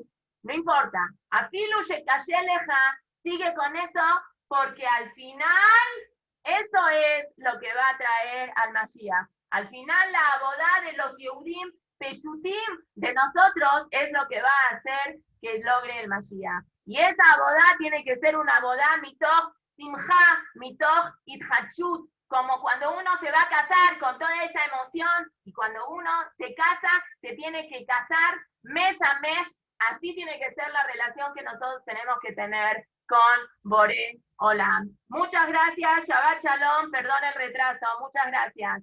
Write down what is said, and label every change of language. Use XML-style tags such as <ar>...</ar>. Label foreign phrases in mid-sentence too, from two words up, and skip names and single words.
<es>No importa,</es> <he>אפילו שכשלת,</he> <es>sigue con eso, porque al final, eso es lo que va a traer al Mashiach. Al final, la abodá de los</es> <he>יהודים פשוטים,</he> <es>de nosotros, es lo que va a hacer que logre el Mashiach. Y esa abodá tiene que ser una abodá</es> <he>מתוך שמחה מתוך התלהבות,</he> <es>como cuando uno se va a casar con toda esa emoción, y cuando uno se casa, se tiene que casar mes a mes. Así tiene que ser la relación que nosotros tenemos que tener con</es> <he>בורא עולם.</he> <es>Muchas gracias,</es> <he>שבת שלום,</he> <es>perdón el retraso, muchas gracias.</es>